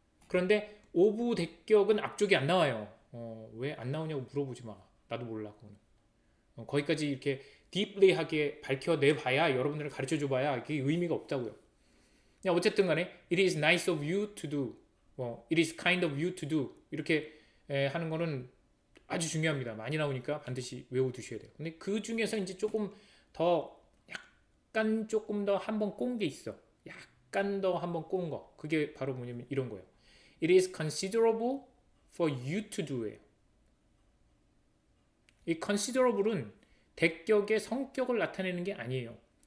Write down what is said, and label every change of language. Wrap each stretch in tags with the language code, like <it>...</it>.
<ko>그런데 오브 대격은 앞쪽이 안 나와요. 왜 안 나오냐고 물어보지 마. 나도 몰라. 그거는. 거기까지 이렇게 딥리하게 밝혀내봐야 여러분들을 가르쳐줘봐야 이게 의미가 없다고요. 그냥 어쨌든 간에</ko> <en>it is nice of you to do it is kind of you to do</en> <ko>이렇게 하는 거는 아주 중요합니다. 많이 나오니까 반드시 외워두셔야 돼요. 근데 그 중에서 이제 조금 더 조금 더 한번 꼰 게 있어. 약간 더 한번 꼰 거. 그게 바로 뭐냐면 이런 거예요.</ko> <en>It is considerable for you to do예요.</en> <ko>이 considerable은 대격의 성격을 나타내는 게 아니에요.</ko>